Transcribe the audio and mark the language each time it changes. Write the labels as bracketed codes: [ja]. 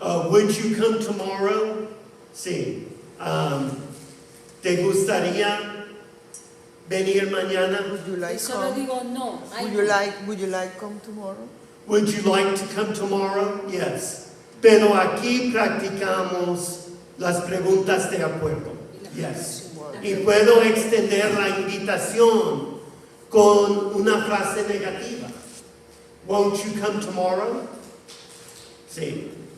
[en] Would you come tomorrow? [es] Sí. ¿Te gustaría venir mañana? [en] Would you like [es] Solo [en] come? [es] digo no. [en] Would you like come tomorrow? Would you like to come tomorrow? Yes. [es] Pero aquí practicamos las preguntas de acuerdo. [en] Yes. [es] Y puedo extender la invitación con una frase negativa. [en] Won't you come tomorrow? [es] Sí.